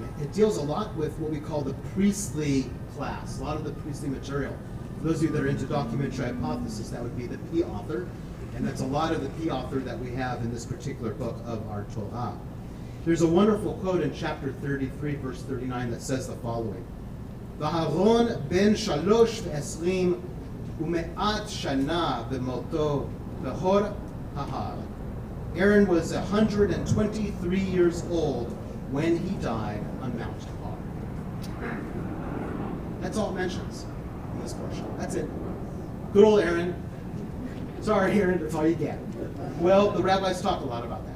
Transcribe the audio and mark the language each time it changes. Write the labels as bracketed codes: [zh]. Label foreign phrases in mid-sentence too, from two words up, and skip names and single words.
[en] It deals a lot with what we call the priestly class, a lot of the priestly material. For those of you that are into documentary hypothesis, that would be the P author, and that's a lot of the P author that we have in this particular book of our Torah. There's a wonderful quote in chapter 33, verse 39 that says the following: [he] ואהרן בן שלש ועשרים ומאת שנה במתו בהר ההר. [en] Aaron was 123 years old when he died on Mount Har. That's all it mentions in this portion. That's it. Good old Aaron. Sorry, Aaron, that's all you get. Well, the rabbis talk a lot about that.